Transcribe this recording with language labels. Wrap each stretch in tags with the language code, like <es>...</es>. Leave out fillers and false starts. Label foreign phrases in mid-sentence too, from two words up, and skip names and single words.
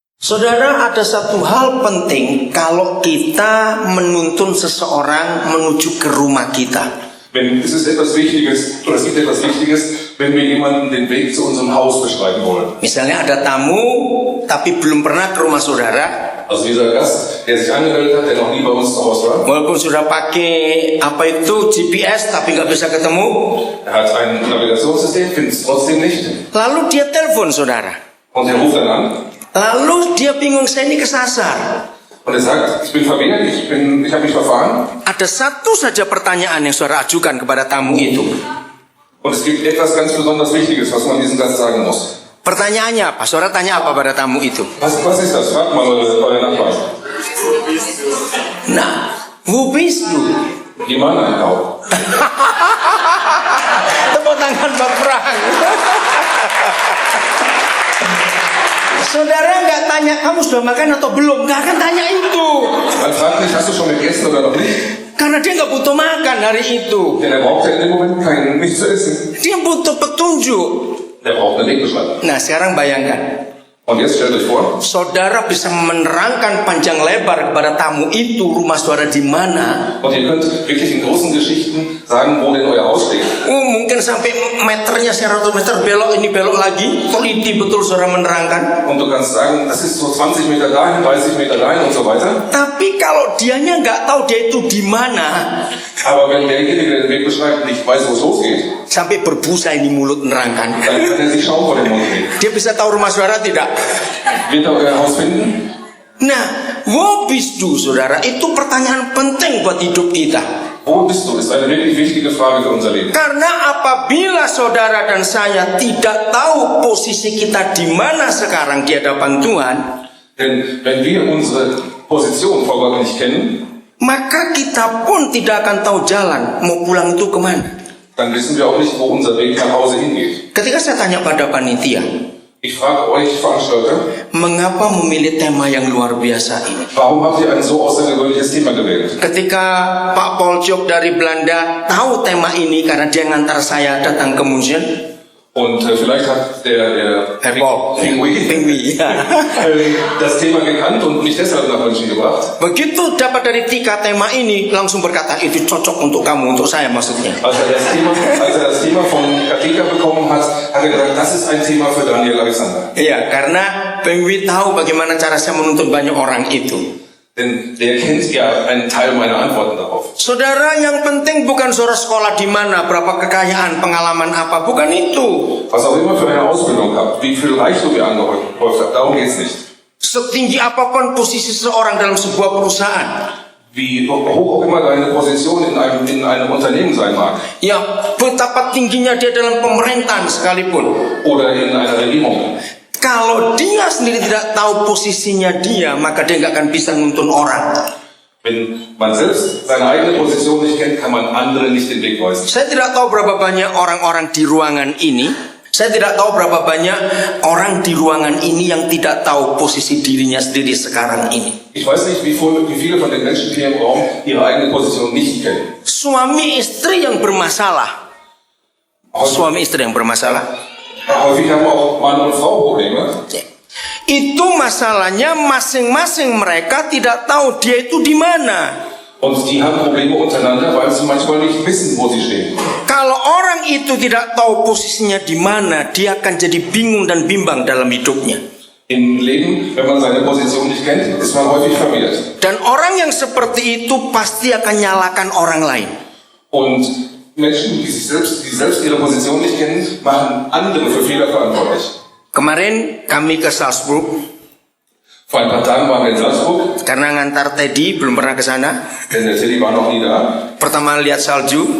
<id>Saudara, ada satu hal penting kalau kita menuntun seseorang menuju ke rumah kita.</id> <de>Es ist etwas Wichtiges, oder es gibt etwas Wichtiges, wenn wir jemanden den Weg zu unserem Haus beschreiben wollen.</de> <id>Misalnya ada tamu, tapi belum pernah ke rumah saudara.</id> <de>Also dieser Gast, der sich angemeldet hat, der noch nie bei uns zu Hause war.</de> <id>Walaupun sudah pakai GPS, tapi nggak bisa ketemu.</id> <de>Er hat ein Navigationssystem, findet es trotzdem nicht.</de> <id>Lalu dia telepon saudara.</id> <de>Und er ruft dann an.</de> <id>Lalu dia bingung, saya ini kesasar.</id> <de>Und er sagt, ich bin verwehrt, ich habe mich verfahren.</de> <id>Ada satu saja pertanyaan yang saudara ajukan kepada tamu itu.</id> <de>Und es gibt etwas ganz besonders Wichtiges, was man diesem Gast sagen muss.</de> <id>Pertanyaannya apa? Saudara tanya apa pada tamu itu?</id> <de>Was ist das? Fragt mal eure Nachbarn. Nah, wo bist du? Die Mann einkaufen.</de> <id>Tepuk tangan Pak Prang. Saudara nggak tanya kamu sudah makan atau belum, nggak akan tanya itu.</id> <de>Man fragt nicht, hast du schon gegessen oder noch nicht?</de> <id>Karena dia nggak butuh makan hari itu.</id> <de>Denn er braucht ja in dem Moment nichts zu essen.</de> <id>Dia butuh petunjuk.</id> <de>Der braucht eine Wegbeschreibung.</de> <id>Nah sekarang bayangkan,</id> <de>Und jetzt stellt euch vor,</de> <id>saudara bisa menerangkan panjang lebar kepada tamu itu rumah saudara di mana.</id> <de>und ihr könnt wirklich in großen Geschichten sagen, wo denn euer Haus steht.</de> <id>Mungkin sampai meternya 100 meter belok ini belok lagi. Teliti betul saudara menerangkan.</id> <de>Und du kannst sagen, das ist so 20 Meter dahin, 30 Meter dahin und so weiter.</de> <id>Tapi kalau dianya nggak tahu dia itu di mana,</id> <de>Aber wenn derjenige, der den Weg beschreibt, nicht weiß, wo es losgeht,</de> <id>sampai berbusa ini mulut menerangkan.</id> <de>dann kann er sich Schaum vor den Mund legen.</de> <id>Dia bisa tahu rumah saudara tidak?</id> <de>Wird er euer Haus finden? Nah, wo bist du saudara?</de> <id>Itu pertanyaan penting buat hidup kita.</id> <de>Wo bist du? Ist eine wirklich wichtige Frage für unser Leben.</de> <id>Karena apabila saudara dan saya tidak tahu posisi kita di mana sekarang di hadapan Tuhan,</id> <de>Denn wenn wir unsere Position vor Gott nicht kennen,</de> <id>maka kita pun tidak akan tahu jalan mau pulang itu kemana.</id> <de>dann wissen wir auch nicht, wo unser Weg nach Hause hingeht.</de> <id>Ketika saya tanya pada panitia,</id> <de>Ich frage euch Veranstalter,</de> <id>mengapa memilih tema yang luar biasa ini?</id> <de>warum habt ihr ein so außergewöhnliches Thema gewählt?</de> <id>Ketika Pak Poljok dari Belanda tahu tema ini karena dia ngantar saya datang ke München,</id> <de>Und vielleicht hat der Herr Paul, Pingui ya. das Thema gekannt und mich deshalb nach München gebracht. Begitu dapat dari Tika tema ini, langsung berkata itu cocok untuk kamu, untuk saya maksudnya. Als er das Thema von Katika bekommen hat, hat er gesagt, das ist ein Thema für Daniel Alexander.</de> <id>Iya, karena Pingui tahu bagaimana cara saya menuntun banyak orang itu.</id> <de>Denn der kennt ja einen Teil meiner Antworten darauf.</de> <id>Saudara, yang penting bukan saudara sekolah di mana, berapa kekayaan, pengalaman apa, bukan itu.</id> <de>Was auch immer für eine Ausbildung habt, wie viel Reichtum ihr angehäuft habt, darum geht's nicht.</de> <id>Setinggi apapun posisi seseorang dalam sebuah perusahaan,</id> <de>Wie hoch auch immer deine Position in einem Unternehmen sein mag.</de> <id>ya betapa tingginya dia dalam pemerintahan sekalipun.</id> <de>Oder in einer Regierung.</de> <id>Kalau dia sendiri tidak tahu posisinya dia, maka dia nggak akan bisa nuntun orang.</id> <de>Wenn man selbst seine eigene Position nicht kennt, kann man andere nicht den Weg weisen.</de> <id>Saya tidak tahu berapa banyak orang-orang di ruangan ini. Saya tidak tahu berapa banyak orang di ruangan ini yang tidak tahu posisi dirinya sendiri sekarang ini.</id> <de>Ich weiß nicht, wie viele von den Menschen hier im Raum ihre eigene Position nicht kennen.</de> <id>Suami istri yang bermasalah. Suami istri yang bermasalah.</id> <de>Häufig haben auch Mann und Frau Probleme.</de> <id>Itu masalahnya masing-masing mereka tidak tahu dia itu di mana.</id> <de>Und die haben Probleme untereinander, weil sie manchmal nicht wissen, wo sie stehen.</de> <id>Kalau orang itu tidak tahu posisinya di mana, dia akan jadi bingung dan bimbang dalam hidupnya.</id> <de>Im Leben, wenn man seine Position nicht kennt, ist man häufig verwirrt.</de> <id>Dan orang yang seperti itu pasti akan nyalakan orang lain.</id> <de>Und Menschen, die selbst ihre Position nicht kennen, machen andere für Fehler verantwortlich.</de> <id>Kemarin kami ke Salzburg</id> <de>Vor ein paar Tagen waren wir in Salzburg,</de> <id>karena ngantar Teddy, belum pernah ke sana.</id> <de>denn der Teddy war noch nie da.</de> <id>Pertama lihat salju,</id>